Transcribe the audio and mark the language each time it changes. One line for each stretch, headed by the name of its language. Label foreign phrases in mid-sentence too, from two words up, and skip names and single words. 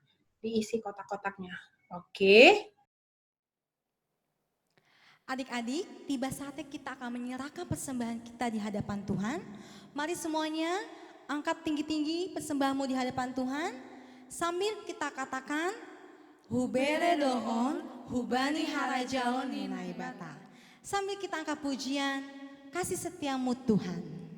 Indonesian: Diisi kotak-kotaknya. Oke? Adik-adik, tiba saatnya kita akan menyerahkan persembahan kita di hadapan Tuhan. Mari semuanya angkat tinggi-tinggi persembahanmu di hadapan Tuhan. Sambil kita katakan,
Batak Simalungun: Hubere dohon, hubani harajaon ninaibata.
Indonesian: Sambil kita angkat pujian, kasih setiamu Tuhan.